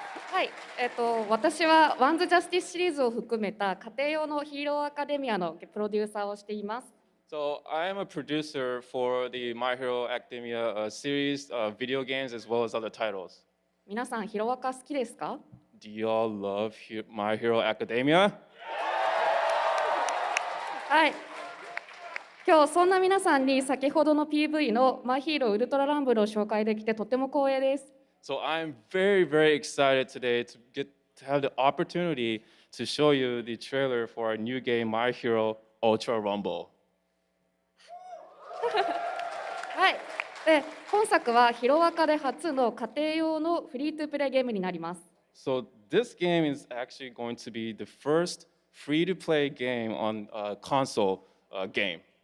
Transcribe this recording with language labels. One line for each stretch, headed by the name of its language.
Japanese: はい、私はワンズ・ジャスティスシリーズを含めた家庭用のヒーローアカデミアのプロデューサーをしています。
English: So I am a producer for the My Hero Academia series, video games, as well as other titles.
Japanese: 皆さんヒロアカ好きですか？
English: Do you all love My Hero Academia?
Japanese: はい。今日そんな皆さんに先ほどの PV のマイヒーローウルトラランブルを紹介できてとても光栄です。
English: So I'm very, very excited today to have the opportunity to show you the trailer for our new game, My Hero Ultra Rumble.
Japanese: はい。で、本作はヒロアカで初の家庭用のフリートゥプレイゲームになります。
English: So this game is actually going to be the first free-to-play game on a console game.